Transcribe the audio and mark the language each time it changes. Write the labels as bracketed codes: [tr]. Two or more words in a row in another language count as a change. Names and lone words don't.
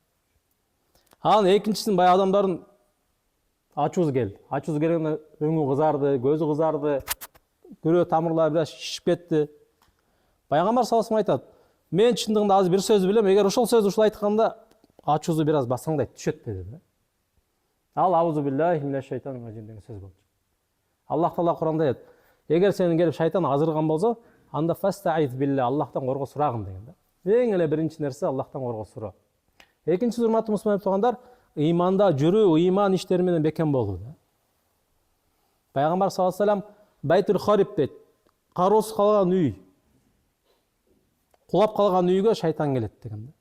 [ky] Анан экинчисинин баягы адамдардын ачуусу келди. Ачуусу келгенде өңү кызарды, көзү кызарды, күрөө тамырлары бир аз шишип кетти. Пайгамбар [ar] صلى الله عليه [ky] айтат, мен чындыгында азыр бир сөз билем, эгер ошол сөздү ушул айтканда ачуусу бир аз басаңдайт түшөт деди. [ar] Ал أعوذ بالله من الشيطان الرجيم [ky] деген сөз болчу. Аллах Таала Куранда айтат, эгер сени келип шайтан азырган болсо, анда [ar] فاستعذ بالله, [ky] Аллахтан корго сурагын деген да. Эң эле биринчи нерсе Аллахтан корго суроо. Экинчи урматтуу мусулман туугандар, иманда жүрүү, иман иштери менен бекем болуу да. Пайгамбар [ar] صلى الله عليه وسلم بيت الخرب [ky] дейт, кароосуз калган үй, кулап калган үйгө шайтан келет деген да.